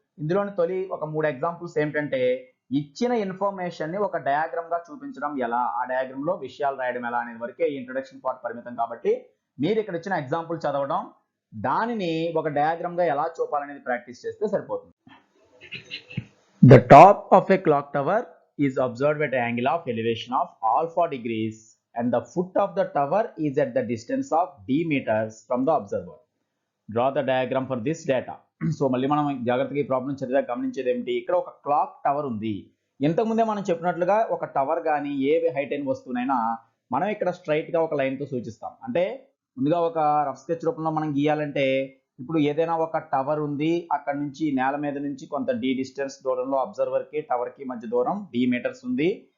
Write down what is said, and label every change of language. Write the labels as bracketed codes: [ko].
[te] ఇందులోని తొలి ఒక 3 ఎగ్జాంపుల్స్ ఏంటంటే ఇచ్చిన ఇన్ఫర్మేషన్ ని ఒక డయాగ్రామ్ గా చూపించడం ఎలా, ఆ డయాగ్రామ్ లో విషయాలు రాయడం ఎలా అనేది వరకే ఇంట్రొడక్షన్ పార్ట్ పరిమితం. కాబట్టి మీరు ఇక్కడ ఇచ్చిన ఎగ్జాంపుల్ చదవడం, దానిని ఒక డయాగ్రామ్ గా ఎలా చూపాలనేది ప్రాక్టీస్ చేస్తే సరిపోతుంది. [en] The top of a clock tower is observed at an angle of elevation of alpha degrees and the foot of the tower is at the distance of d meters from the observer. Draw the diagram for this data. [te] So మళ్ళీ మనం జాగ్రత్తగా ఈ problem చదివా గమనించేది ఏమిటి, ఇక్కడ ఒక clock tower ఉంది. ఇంతకుముందే మనం చెప్పినట్లుగా ఒక టవర్ కానీ ఏ హైట్ అయిన వస్తువునైనా మనం ఇక్కడ స్ట్రైట్ గా ఒక లైన్ తో సూచిస్తాం. అంటే ముందుగా ఒక రఫ్ స్కెచ్ రూపంలో మనం గీయాలంటే ఇప్పుడు ఏదైనా ఒక టవర్ ఉంది, అక్కడ నుంచి నేల మీద నుంచి కొంత డి డిస్టెన్స్ దూరంలో అబ్జర్వర్ కి టవర్ కి మధ్య దూరం డి మీటర్స్ ఉంది.